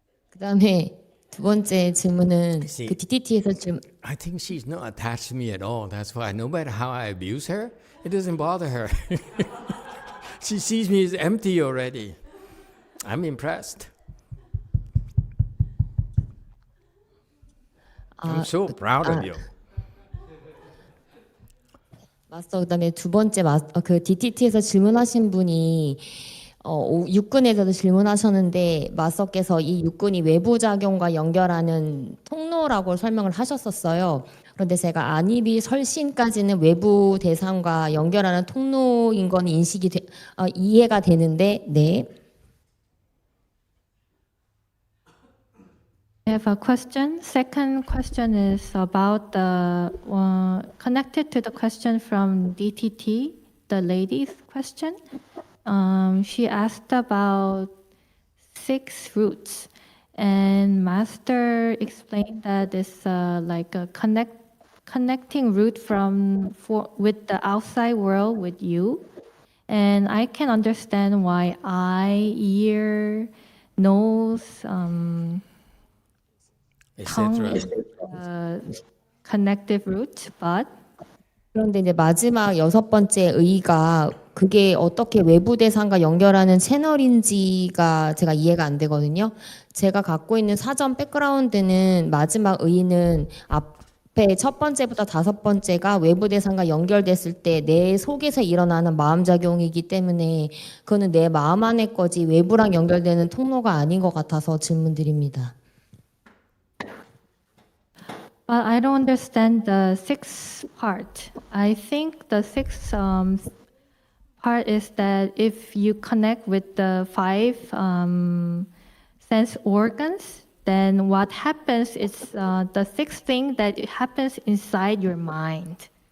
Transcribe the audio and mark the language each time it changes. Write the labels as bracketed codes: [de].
[ko] 그다음에 두 번째 질문은 그 DTT에서 [en] I think she's not attached to me at all. That's why no matter how I abuse her, it doesn't bother her. She sees me as empty already. I'm impressed. I'm so proud of you. [ko] 마스터 그다음에 두 번째 그 DTT에서 질문하신 분이 육근에 대해서 질문하셨는데 마스터께서 이 육근이 외부 작용과 연결하는 통로라고 설명을 하셨었어요. 그런데 제가 안입이 설신까지는 외부 대상과 연결하는 통로인 건 이해가 되는데 네. [en] I have a question. Second question is about the connected to the question from DTT, the lady's question. She asked about 6 roots, and Master explained that it's like a connecting root with the outside world with you, and I can understand why eye, ear, nose, tongue is connective root, but [ko] 그런데 이제 마지막 6번째 의가 그게 어떻게 외부 대상과 연결하는 채널인지가 제가 이해가 안 되거든요. 제가 갖고 있는 사전 백그라운드는 마지막 의는 앞에 첫 번째부터 5번째가 외부 대상과 연결됐을 때 내 속에서 일어나는 마음작용이기 때문에 그거는 내 마음 안의 거지 외부랑 연결되는 통로가 아닌 것 같아서 질문드립니다. [en] But I don't understand the 6th part. I think the 6th part is that if you connect with the 5 sense organs, then what happens is the 6th thing that happens inside your mind.